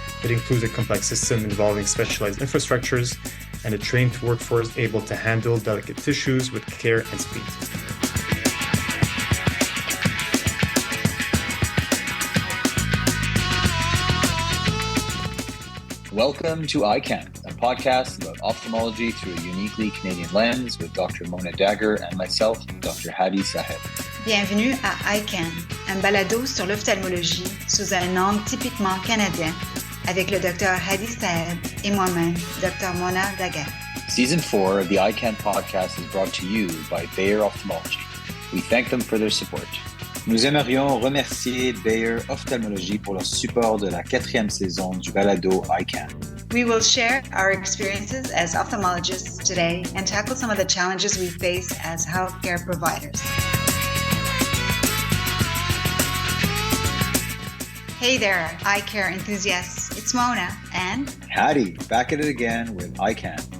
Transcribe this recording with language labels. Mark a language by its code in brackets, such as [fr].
[en] It includes a complex system involving specialized infrastructures and a trained workforce able to handle delicate tissues with care and speed. Welcome to EyeCan, a podcast about ophthalmology through a uniquely Canadian lens with Dr. Mona Dagger and myself, Dr. Hadi Sahed. [fr] Bienvenue à EyeCan, un balado sur l'ophtalmologie sous un angle typiquement canadien avec le Dr. Hadi Sahed et moi-même, Dr. Mona Dagger. [en] Season 4 of the EyeCan podcast is brought to you by Bayer Ophthalmology. We thank them for their support. [fr] Nous aimerions remercier Bayer Ophthalmology pour leur support de la 4e saison du balado EyeCan. [en] We will share our experiences as ophthalmologists today and tackle some of the challenges we face as healthcare providers. Hey there, eye care enthusiasts. It's Mona and Hadi, back at it again with EyeCan.